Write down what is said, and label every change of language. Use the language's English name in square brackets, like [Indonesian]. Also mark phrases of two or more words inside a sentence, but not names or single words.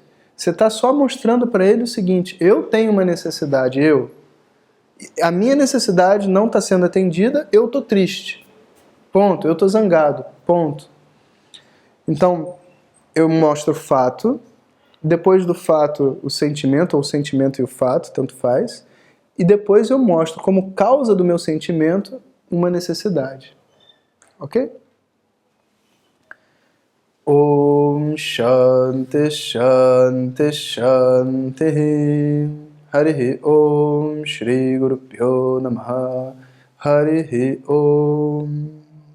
[Portuguese] Você está só mostrando para ele o seguinte, eu tenho uma necessidade, a minha necessidade não está sendo atendida, eu estou triste. Ponto. Eu estou zangado. Ponto. Então, eu mostro o fato, depois do fato o sentimento, ou o sentimento e o fato, tanto faz, e depois eu mostro como causa do meu sentimento uma necessidade. Ok? [Sanskrit] ॐ शान्तिः शान्तिः शान्तिः हरिः ॐ श्री गुरु भ्यो नमः हरिः ॐ